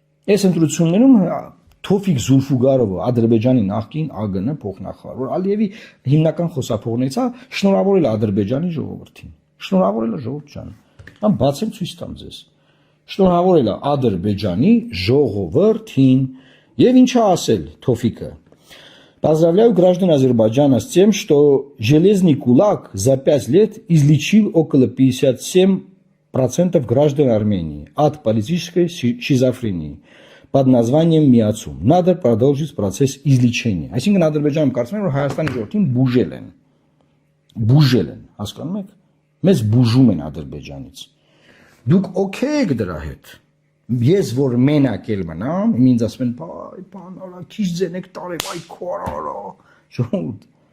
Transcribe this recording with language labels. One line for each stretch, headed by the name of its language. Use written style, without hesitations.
Armenian: Այս ընտրություններում Թոֆիկ Զուլֆուգարովը, Ադրբեջանի նախկին ԱԳՆ փոխնախարար, որ Ալիևի հիմնական խոսափողներից է, շնորհավորել Ադրբեջանի ժողովրդին։ Շնորհավորել է ժողովուրդ ջան։ Ամ բացեմ ցույց տամ ձեզ։ Շնորհավորել է Ադրբեջանի ժողովրդին եւ ինչա ասել Թոֆիկը։
Russian: Поздравляю граждан Азербайджана с тем, что железный кулак за 5 лет излечил около 57% граждан Армении от политической шизофрении под названием Миацум. Надо продолжить процесс излечения.
Armenian: Այսինքն Ադրբեջանում կարծում եմ, որ Հայաստանի ժողովրդին բուժել են, հասկանում եք, մեզ բուժում են Ադրբեջանից։ Դուք օքեյ եք դրա հետ։ Ես որ մենակ էլ մնամ, ինձ ասում են, բայ, բան արա, քիչ ձենեք տարեք, այ քոարա, ժողովուրդ։